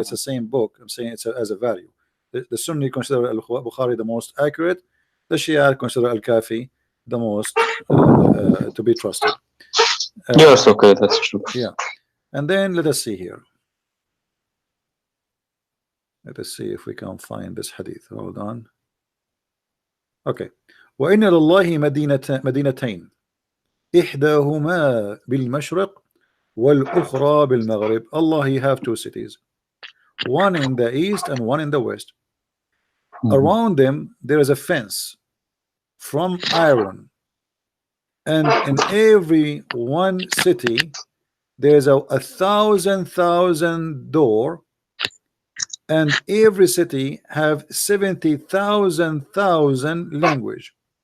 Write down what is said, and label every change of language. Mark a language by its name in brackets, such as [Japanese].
[English] it's the same book. I'm saying it's as a value. The Sunni consider Al-Bukhari the most accurate. The Shia consider Al-Kafi the most to be trusted. yes, okay, that's true. Yeah. And then let us see here. Let us see if we can find this hadith. Hold on. Okay. [Arabic] وإن لله مدينتين إحداهما بالمشرق والأخرى بالمغرب. [English] Allah, he have two cities, one in the east and one in the west. Around them there is a fence from iron, and in every one city there's a thousand door, and every city have 70,000 language,